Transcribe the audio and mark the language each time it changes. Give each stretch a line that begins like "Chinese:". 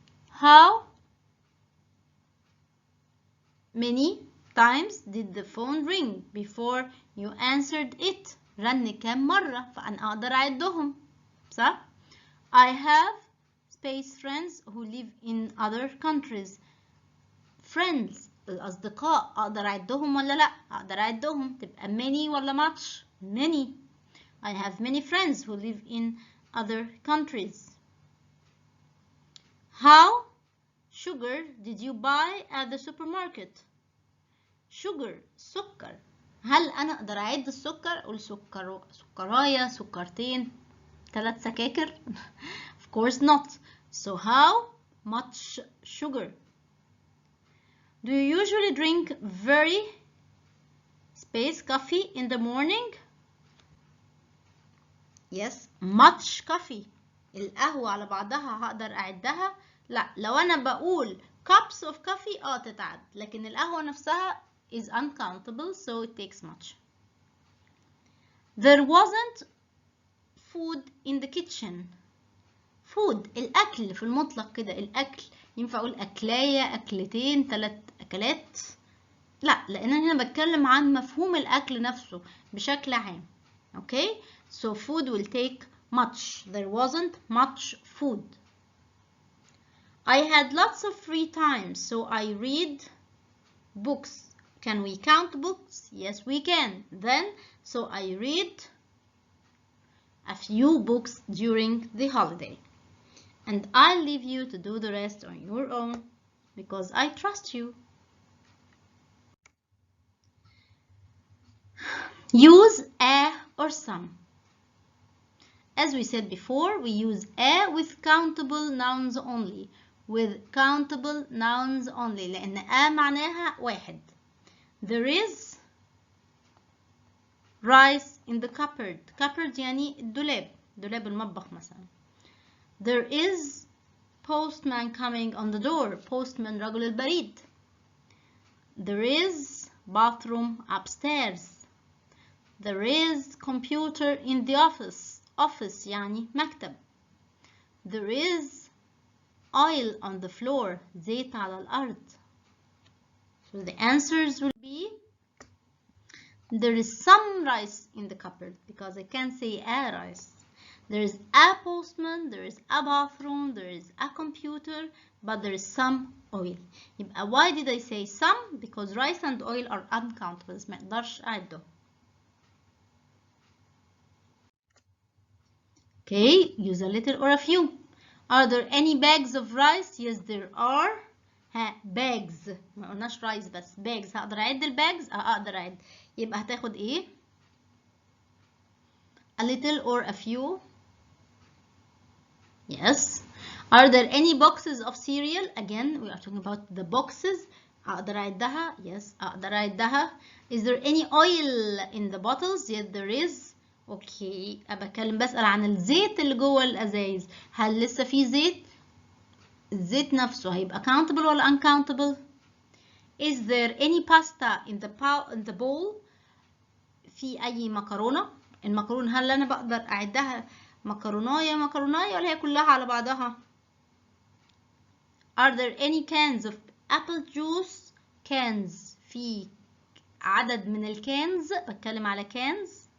English: How many times did the phone ring before you answered it?
Arabic: رن كام مرة؟ فأنا أقدر أعدهم، صح؟
English: I have space friends who live in other countries.
Arabic: Friends الأصدقاء أقدر أعدهم ولا لأ؟ أقدر أعدهم. تبقى many ولا much؟ Many. I have many friends who live in other countries.
English: How sugar did you buy at the supermarket?
Arabic: sugar سكر. هل أنا أقدر أعد السكر؟ أقول سكراية، سكرتين، 3 سكاكر؟
English: Of course not. So how much sugar? Do you usually drink very space coffee in the morning? Yes, much coffee.
Arabic: القهوة على بعضها هقدر أعدها؟ لا. لو أنا بقول
English: cups of coffee
Arabic: تتعد، لكن القهوة نفسها
English: is uncountable, so it takes much. There wasn't food in the kitchen.
Arabic: food الأكل في المطلق كده، الأكل ينفع أقول أكلاية، أكلتين، 3 أكلات؟ لا، لأن أنا هنا بتكلم عن مفهوم الأكل نفسه بشكل عام.
English: Okay, so food will take much. There wasn't much food. I had lots of free time, so I read books. Can we count books? Yes, we can. Then, so I read a few books during the holiday. And I'll leave you to do the rest on your own because I trust you. Use a or some. As we said before, we use a with countable nouns only. with countable nouns only
Arabic: لأن معناها واحد.
English: There is rice in the cupboard.
Arabic: cupboard يعني الدولاب، دولاب المطبخ مثلا.
English: There is postman coming on the door.
Arabic: postman رجل البريد.
English: There is bathroom upstairs. There is computer in the office.
Arabic: office يعني مكتب.
English: There is oil on the floor.
Arabic: زيت على الأرض.
English: So the answers will be there is some rice in the cupboard because I can't say a rice. There is a postman, there is a bathroom, there is a computer, but there is some oil. يبقى why did I say some? Because rice and oil are uncountables.
Arabic: ما اقدرش أعدهم.
English: Okay, use a little or a few. Are there any bags of rice? Yes, there are. bags.
Arabic: ما قلناش rice بس bags. هقدر أعد الباجز؟ أقدر أعد. يبقى هتاخد إيه؟
English: A little or a few. Yes. Are there any boxes of cereal? Again, we are talking about the boxes.
Arabic: أقدر أعدها؟ Yes. أقدر أعدها.
English: Is there any oil in the bottles? Yes, there is.
Arabic: اوكي بتكلم بسأل عن الزيت اللي جوه الازايز. هل لسه في زيت؟ الزيت نفسه هيبقى countable ولا uncountable؟
English: Is there any pasta in the bowl؟
Arabic: في اي مكرونه؟ المكرونه هل انا بقدر اعدها مكرونايه ولا هي كلها على بعضها؟
English: Are there any cans of apple juice؟
Arabic: cans في عدد من الكانز، بتكلم على cans.